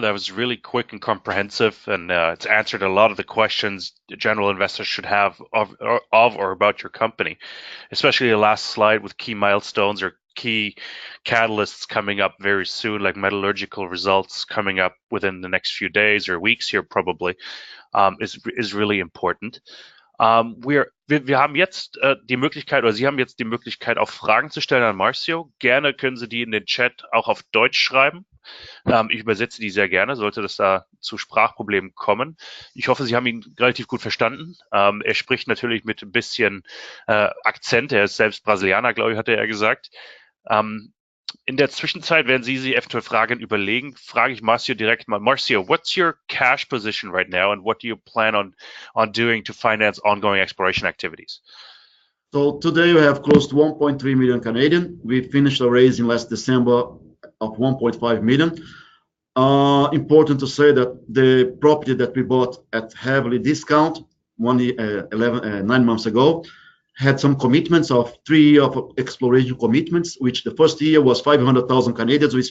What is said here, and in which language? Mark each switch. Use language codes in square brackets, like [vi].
[en] That was really quick and comprehensive, and it's answered a lot of the questions general investors should have of or about your company, especially the last slide with key milestones or key catalysts coming up very soon, like metallurgical results coming up within the next few days or weeks here probably, is really important. [de] Wir haben jetzt die Möglichkeit, oder Sie haben jetzt die Möglichkeit, auch Fragen zu stellen an Marcio. Gerne können Sie die in den Chat auch auf Deutsch schreiben. Ich übersetze die sehr gerne, sollte das da zu Sprachproblemen kommen. Ich hoffe, Sie haben ihn relativ gut verstanden. Er spricht natürlich mit ein bisschen Akzent. Er ist selbst Brasilianer, glaube ich, hatte er gesagt. In der Zwischenzeit, während Sie sich eventuell Fragen überlegen, frage ich Marcio direkt mal. [en] Marcio, what's your cash position right now, and what do you plan on doing to finance ongoing exploration activities? So today we have close to 1.3 million Canadian. We finished a raise in last December of 1.5 million. Important to say that the property that we bought at heavily discount 9 months ago had some commitments of 3 years of exploration commitments, which the first year was 500,000 Canadians.